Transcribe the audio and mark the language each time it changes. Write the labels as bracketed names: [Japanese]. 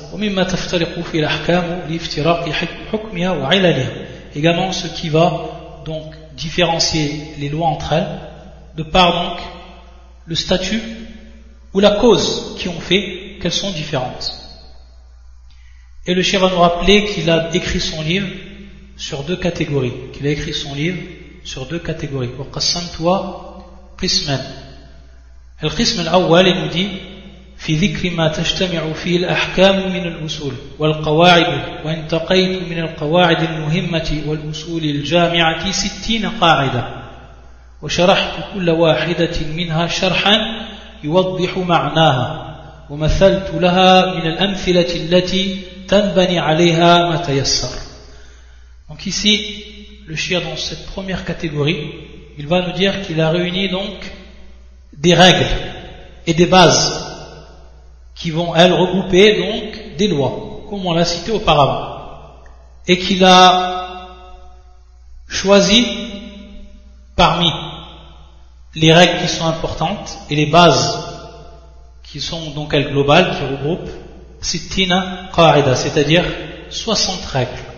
[Arabic] وَمِمَّا تَفْتَرِقُوا فِي الْأَحْكَامُ لِفْتِرَاقِ حُكْمِهَا وَعِلَلِهَا, [French] également ce qui va donc différencier les lois entre elles de par donc le statut ou la cause qui ont fait qu'elles sont différentes. Et le shir va nous rappeler qu'il a écrit son livre sur deux catégories, [Arabic] وَقَسَّمْتُوَا قِسْمًا. القسم الأول, [French] il nous dit, [Arabic] في ذكر ما تجتمع فيه الأحكام من الأصول والقواعد وانتقيت من القواعد المهمة والأصول الجامعة 60 قاعدة وشرحت كل واحدة منها شرحا يوضح معناها ومثلت لها من الأمثلة التي تنبني عليها ما تيسر. [French] Donc ici, le shir dans cette première catégorie, il va nous dire qu'il a réuni donc des règles et des bases qui vont, elles, regrouper donc des lois, comme on l'a cité auparavant. Et qu'il a choisi parmi les règles qui sont importantes et les bases qui sont donc, elles, globales, qui regroupent, [Arabic] sittina qa'ida, [French] c'est-à-dire 60 règles.